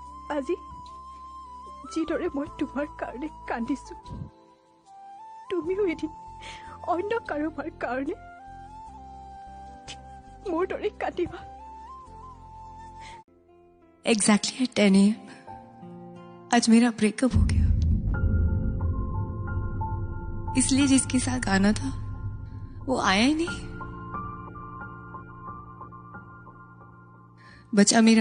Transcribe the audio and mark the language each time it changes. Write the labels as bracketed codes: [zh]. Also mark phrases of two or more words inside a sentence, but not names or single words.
[as] আজি যিদৰে মই তোমাৰ কাৰণে কান্দিছো, তুমিও এদিন অন্য কাৰোবাৰ কাৰণে মোৰ দৰে কান্দিবা। [en] Exactly at 10 AM [hi] आज मेरा ब्रेकअप हो गया, इसलिए जिसके साथ आना था वो आया ही नहीं। बचा मेरा